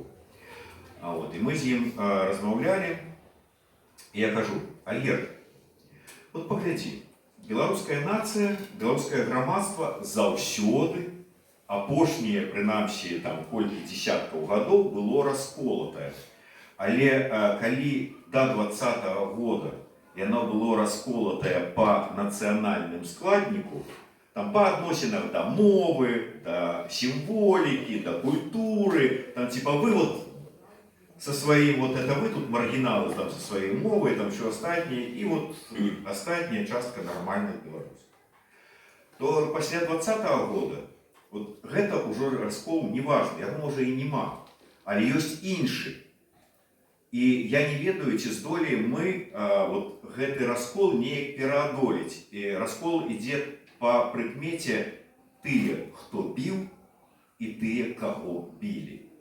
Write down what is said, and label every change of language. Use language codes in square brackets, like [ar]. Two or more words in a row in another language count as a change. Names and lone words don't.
[be] І мы з ім размаўлялі, і я кажу: Альгер, вот паглядзі, беларуская нацыя, беларускае грамадства заўсёды, апошнія, прынамсі, там колькі дзесяткаў гадоў было расколатае. Але калі да 20-го года яно было расколатае па нацыянальным складніку, там по адносінах да мовы, да сімволікі, да культуры, там [ru] типа вы вот со своим, вот это вы тут маргиналы там со своей мовой, там все остальное, [be] и вот остальная частка нормальных белорусов. [ru] То после 20-го года вот гэта уже раскол не важный, [be] яго можа и нема, але ёсць іншы. І я не ведаю, ці здолеем мы вот гэты раскол неяк пераадолець. І раскол ідзе по прыкмеце тыя, хто біў, і тыя, каго білі.